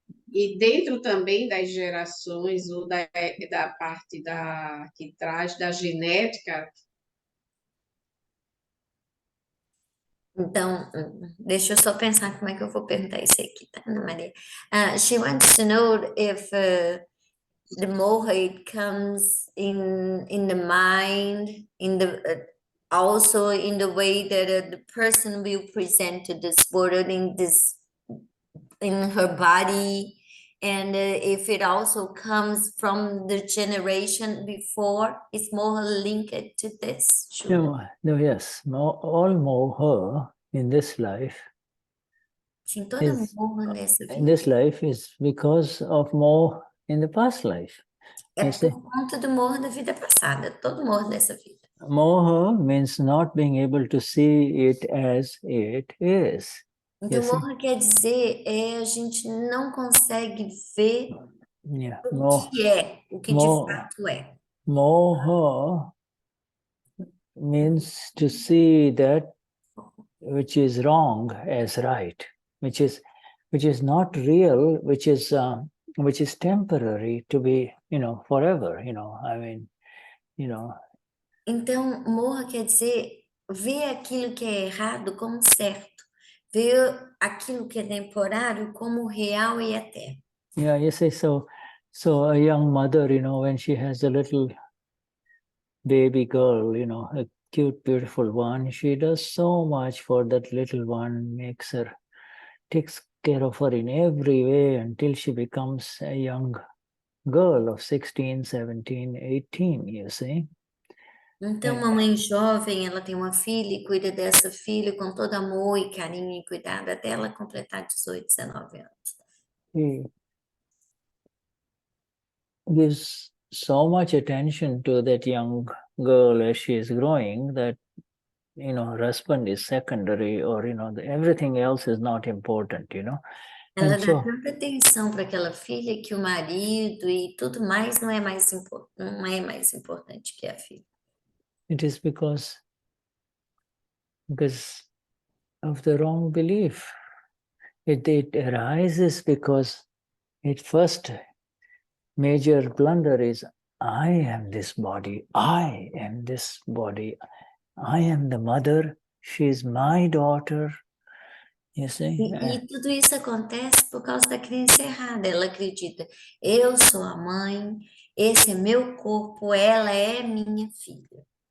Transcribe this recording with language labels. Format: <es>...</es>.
<pt>E dentro também das gerações, ou da parte que traz da genética. Então, deixa eu só pensar como é que eu vou perguntar isso aqui, tá, Ana Maria?</pt> <en>She wants to know if the moha, it comes in the mind, also in the way that the person will present to this world, in her body, and if it also comes from the generation before. Is moha linked to this? No, yes. All moha in this life.</en> <pt>Sim, toda moha nessa vida.</pt> <en>In this life is because of moha in the past life.</en> <pt>É por conta do moha da vida passada, todo moha dessa vida.</pt> <en>Moha means not being able to see it as it is.</en> <pt>Então,</pt> <en>Yes,</en> <pt>moha quer dizer a gente não consegue ver</pt> <en>yeah.</en> <pt>o que é, o que de fato é.</pt> <en>Moha means to see that which is wrong as right, which is not real, which is temporary to be, forever. I mean,</en> <pt>Então, moha quer dizer ver aquilo que é errado como certo, ver aquilo que é temporário como real e eterno.</pt> <en>Yeah, you say so. So a young mother, when she has a little baby girl, a cute, beautiful one, she does so much for that little one, takes care of her in every way until she becomes a young girl of 16, 17, 18, you see. Então, uma mãe jovem, ela tem uma filha e cuida dessa filha com todo amor e carinho e cuidado até ela completar 18, 19 anos. He gives so much attention to that young girl as she is growing that, her husband is secondary, or, everything else is not important,</en> <pt>Ela</pt> <en>And</en> <pt>dá tanta atenção para aquela filha que o marido e tudo mais não é mais importante que a filha.</pt> <en>it is because of the wrong belief. It arises because its first major blunder is, I am this body, I am this body, I am the mother, she is my daughter. You see?</en> <pt>E tudo isso acontece por causa da crença errada. Ela acredita, eu sou a mãe, esse é meu corpo, ela é minha filha.</pt>